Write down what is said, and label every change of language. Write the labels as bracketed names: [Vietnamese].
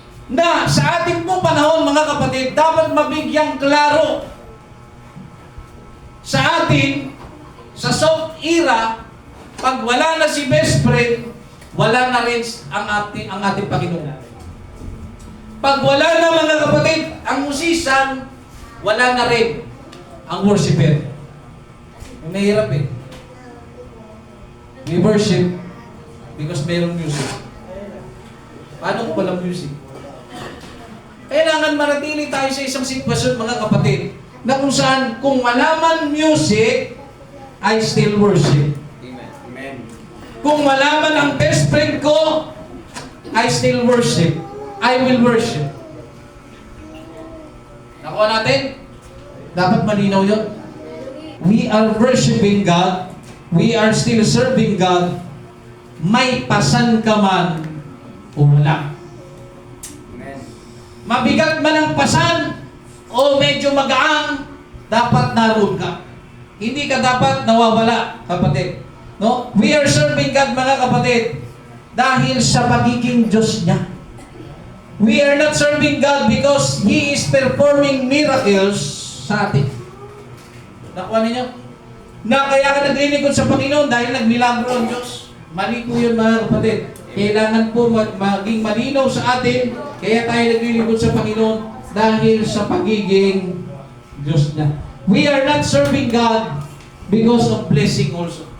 [Filipino] Na sa ating pong panahon, mga kapatid, dapat mabigyang klaro sa atin, sa soft era, pag wala na si best friend, wala na rin ang ating Panginoon. Pag wala na, mga kapatid, ang musisan, wala na rin ang worshiper. Yung nahirap eh. [English] We worship because [Filipino] mayroong [English] music. [Filipino] Paano kung walang music? Kailangan manatili tayo sa isang sitwasyon, mga kapatid, na kung saan, kung wala man music, [English] I still worship. Amen. Amen. [Filipino] Kung wala man ang best friend ko, [English] I still worship. I will worship. [Filipino] Nakuha natin? Dapat malinaw yun. [English] We are worshiping God. We are still serving God. [Filipino] May pasan ka man o wala. Mabigat man ang pasan o medyo magaang, dapat naroon ka. Hindi ka dapat nawawala, kapatid. No? [English] We are serving God, [Filipino] mga kapatid, dahil sa pagiging Diyos niya. [English] We are not serving God because He is performing miracles [Filipino] sa atin. Nakuha ninyo? Na kaya ka naglilingkod sa Panginoon dahil nagmilagro ang Diyos. Mali po yun, mga kapatid. Kailangan po maging malinaw sa atin, kaya tayo naglilingkod sa Panginoon dahil sa pagiging Diyos niya. [English] We are not serving God because of blessing also.